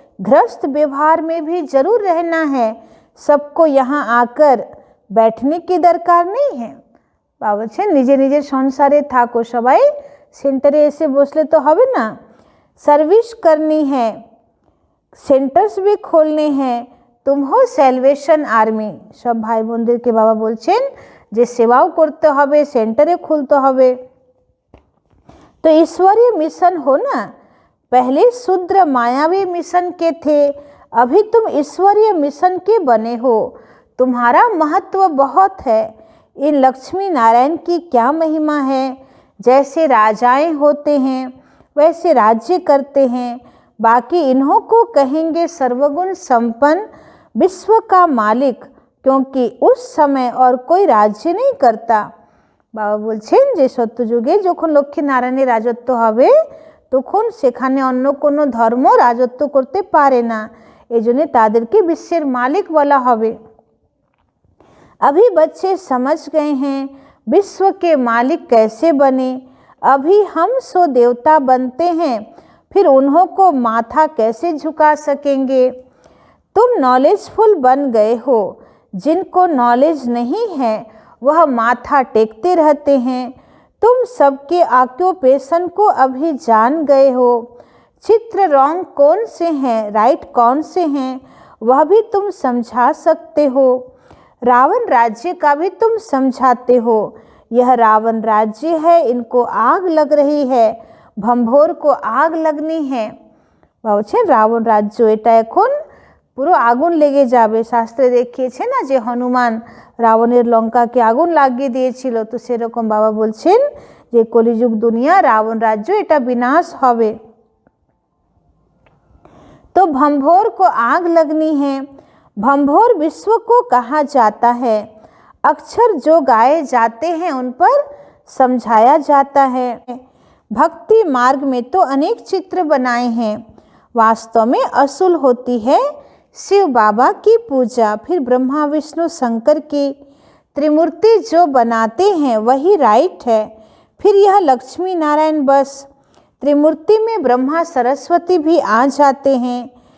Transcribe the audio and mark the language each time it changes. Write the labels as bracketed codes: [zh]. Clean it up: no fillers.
[hi] गृहस्थ व्यवहार में भी जरूर रहना है, सबको यहाँ आकर बैठने की दरकार नहीं है। [bn] बाबा বলছেন নিজে নিজের সংসারে থাকো, সবাই সেন্টারে এসে বসলে তো হবে না, [hi] सर्विस करनी है, सेंटर्स भी खोलने हैं, तुम हो सेलवेशन आर्मी। सब भाई [bn] বোনদেরকে বাবা বলছেন যে সেবাও করতে হবে, সেন্টারে খুলতে হবে। [hi] तो ईश्वरीय मिशन हो ना, पहले शूद्र मायावी मिशन के थे, अभी तुम ईश्वरीय मिशन के बने हो, तुम्हारा महत्व बहुत है। इन लक्ष्मी नारायण की क्या महिमा है, जैसे राजाएं होते हैं वैसे राज्य करते हैं, बाकी इन्हों को कहेंगे सर्वगुण संपन्न विश्व का मालिक, क्योंकि उस समय और कोई राज्य नहीं करता। [bn] বাবা বলছেন যে সত্যযুগে যখন লক্ষ্মী নারায়ণের রাজত্ব হবে তখন সেখানে অন্য কোনো ধর্ম রাজত্ব করতে পারে না, এজন্য তাদেরকে বিশ্বের মালিক বলা হবে। [hi] अभी बच्चे समझ गए हैं विश्व के मालिक कैसे बने, अभी हम सो देवता बनते हैं, फिर उन्हों को माथा कैसे झुका सकेंगे। तुम नॉलेजफुल बन गए हो, जिनको नॉलेज नहीं है वह माथा टेकते रहते हैं। तुम सबके ऑक्यूपेशन को अभी जान गए हो, चित्र रॉन्ग कौन से हैं राइट कौन से हैं वह भी तुम समझा सकते हो। रावण राज्य का भी तुम समझाते हो, यह रावण राज्य है, इनको आग लग रही है, भंभोर को आग लगनी है। [bn] বলছেন রাবণ রাজ্য এটা এখন পুরো আগুন লেগে যাবে। শাস্ত্রে দেখিয়েছে না যে হনুমান রাবণের লঙ্কাকে আগুন লাগিয়ে দিয়েছিল, তো সেরকম বাবা বলছেন যে কলিযুগ দুনিয়া রাবণ রাজ্য এটা বিনাশ হবে। [hi] तो भंभोर को आग लगनी है, भंभोर विश्व को कहा जाता है, अक्षर जो गाए जाते हैं उन पर समझाया जाता है। भक्ति मार्ग में तो अनेक चित्र बनाए हैं, वास्तव में असूल होती है शिव बाबा की पूजा, फिर ब्रह्मा विष्णु शंकर की त्रिमूर्ति जो बनाते हैं वही राइट है, फिर यह लक्ष्मी नारायण बस, त्रिमूर्ति में ब्रह्मा सरस्वती भी आ जाते हैं।